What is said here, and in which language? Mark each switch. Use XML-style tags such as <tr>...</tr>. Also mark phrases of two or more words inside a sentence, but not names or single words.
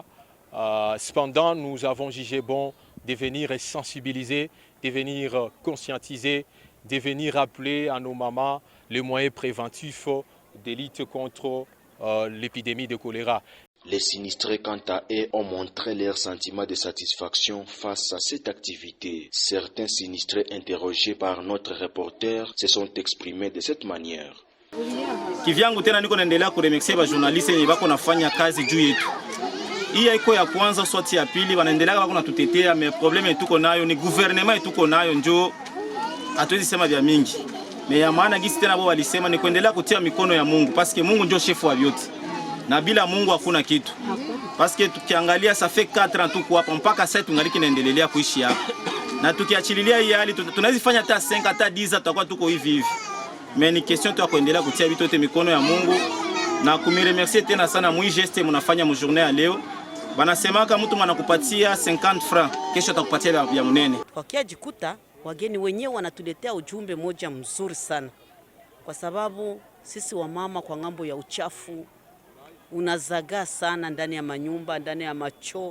<fr>Cependant, nous avons jugé bon de venir sensibiliser, de venir conscientiser, de venir rappeler à nos mamans les moyens préventifs de lutte contre l'épidémie de choléra. Les sinistrés, quant à eux, ont montré leur sentiment de satisfaction face à cette activité. Certains sinistrés interrogés par notre reporter se sont exprimés de cette manière.</fr> <sw>Kivyangu tena niko naendelea kuremexia ba journaliste wenye bako nafanya kazi juu yetu. Hii haiko ya kwanza swati ya pili wanaendelea bako natutetea,</sw> <fr>mais probleme</fr> <sw>tuko nayo ni gouvernement tuko nayo njo hatuwezi sema vya mingi. Mais ya maana gisi tena wao walisema ni kuendelea kutia mikono ya Mungu</sw> <fr>parce que</fr> <sw>Mungu ndio chef wa vyote. Na bila Mungu hakuna kitu.</sw> <fr>Parce que</fr> <sw>tukiangalia</sw> <fr>ça fait 4 ans</fr> <sw>tuko hapa mpaka sasa tungaliki naendelea kuishi hapa. Na tukiachililia hii hali tunaweza fanya hata 5 hata 10 tutakuwa tuko hivi hivi. Mais ni question tu kuendelea kutia vitu yote mikono ya Mungu na kumiremercier tena sana mwi geste mnafanya mu journée ya leo. Banasema kama mtu anakupatia 50 francs, kesho atakupatia ya munene. Kwa kia jikuta wageni wenyewe wanatuletea ujumbe moja mzuri sana. Kwa sababu sisi wamama kwa ngambo ya uchafu unazagaa sana ndani ya manyumba, ndani ya macho.</sw>